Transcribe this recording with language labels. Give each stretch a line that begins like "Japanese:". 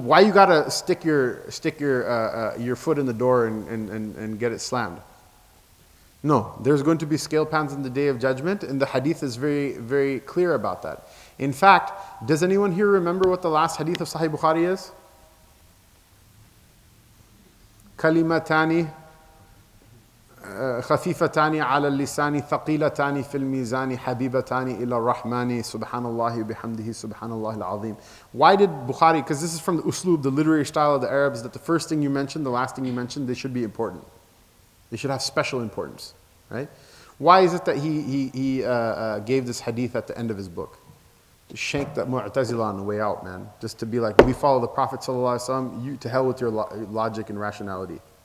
English: Why you got to stick your foot in the door and get it slammed? No, there's going to be scale pans in the Day of Judgment, and the hadith is very, very clear about that. In fact, does anyone here remember what the last hadith of Sahih Bukhari is?
Arabic: Kalimatani خفيفتان على اللسان ثقيلتان في الميزان حبيبتان إلى الرحمن سبحان الله بحمده سبحان الله العظيم.
English: Why did Bukhari, because this is from the uslub, the literary style of the Arabs, that the first thing you mention, the last thing you mention, they should be important. They should have special importance, right? Why is it that he gave this hadith at the end of his book? To shank that Mu'tazila on the way out, man. Just to be like, we follow the Prophet ﷺ, you to hell with your logic and rationality.